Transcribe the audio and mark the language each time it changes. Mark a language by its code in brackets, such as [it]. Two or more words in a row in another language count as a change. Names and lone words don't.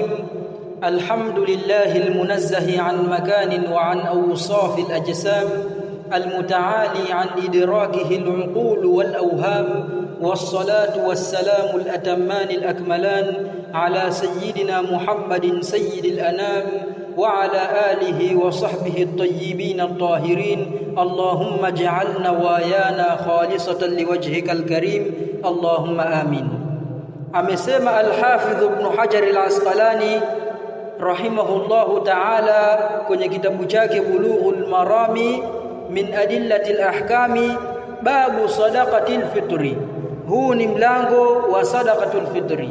[ar] الحمد لله المنزه عن مكان وعن أوصاف الأجسام، المتعالي عن إدراكه العقول والأوهام، والصلاة والسلام الأتمان الأكملان على سيدنا محمد سيد الأنام وعلى آله وصحبه الطيبين الطاهرين. اللهم اجعل نوايانا خالصة لوجهك الكريم، اللهم آمين. [sw] Amesema Al-Hafidh Ibn Hajar Al-Asqalani [ar] رحمه الله تعالى [sw] kwenye kitabu chake Bulughul Marami min adillatil ahkami, [ar] باب صدقة الفطر. [sw] Huu ni mlango wa [ar] صدقة الفطر.